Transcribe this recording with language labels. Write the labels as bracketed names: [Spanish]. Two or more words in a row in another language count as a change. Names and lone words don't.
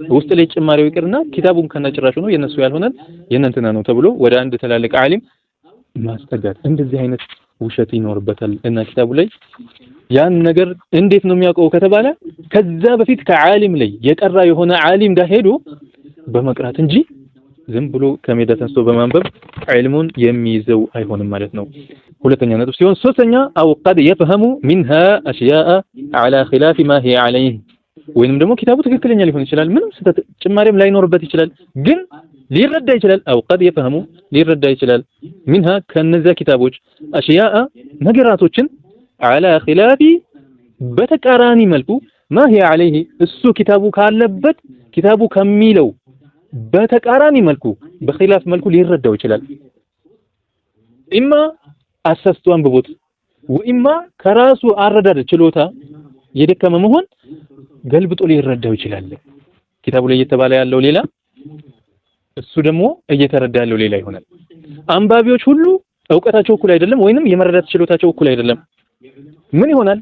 [Amharic] ውስጥ ላይ ጭማሪው ይቅርና ኪታቡን ከነጭራሹ ነው የነሱ ያልሆነን የእንትና ነው ተብሎ ወደ አንድ ተላልቅ ዓሊም ማስጠጋት እንደዚህ አይነት ውሸት ይኖርበታል እና ኪታቡ ላይ ያን ነገር እንዴት ነው የሚያውቀው ከተባለ ከዛ በፊት ከዓሊም ላይ የቀራ የሆነ ዓሊም ጋር ሄዶ በመቅራት እንጂ ዝም ብሎ ከሜዳ ተንስቶ በማንበብ ዒልሙን የሚይዘው አይሆንም ማለት ነው። ሁለተኛ ነጥብ ሲሆን ሶስተኛ [Arabic] أو قد يفهم منها اشياء على خلاف ما هي عليه [Amharic] ወይንም ደግሞ ኪታቡ ትክክለኛ ሊሆን ይችላል ምንም ጭማሪም ላይኖርበት ይችላል ግን ሊረዳ ይችላል [Arabic] أو قد يفهم [Amharic] ሊረዳ ይችላል منها ከነዛ ኪታቦች اشياء ነገራቶችን [Arabic] على خلاف [Amharic] በተቃራኒ መልኩ [Arabic] ما هي عليه [Amharic] እሱ ኪታቡ ካለበት ኪታቡ ከሚለው በተቃራኒ መልኩ በኺላፍ መልኩ ሊረዳው ይችላል። ኢማ አሰስቱ አንብቦት ወኢማ ከራሱ አረዳድ ችሎታ የደከመ መሆን ገልብጦ ሊረዳው ይችላል። ኪታቡ ላይ እየተባለ ያለው ሌላ እሱ ደግሞ እየተረዳ ያለው ሌላ ይሆናል። አንባቢዎች ሁሉ ዕውቀታቸው እኩል አይደለም ወይንም የመረዳት ችሎታቸው እኩል አይደለም። ምን ይሆናል?